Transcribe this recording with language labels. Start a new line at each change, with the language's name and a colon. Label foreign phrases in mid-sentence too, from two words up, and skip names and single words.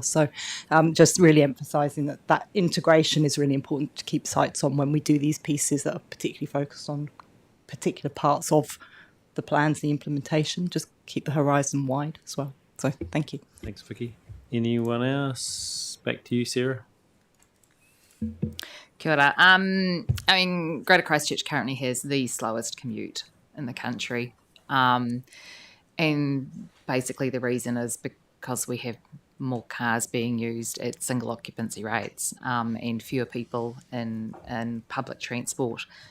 English: So just really emphasising that integration is really important to keep sights on when we do these pieces that are particularly focused on particular parts of the plans, the implementation. Just keep the horizon wide as well. So thank you. Thanks, Vicky. Anyone else? Back to you, Sarah.
Māori: Kia ora.
English: I mean, Greater Christchurch currently has the slowest commute in the country. And basically the reason is because we have more cars being used at single occupancy rates and fewer people in public transport.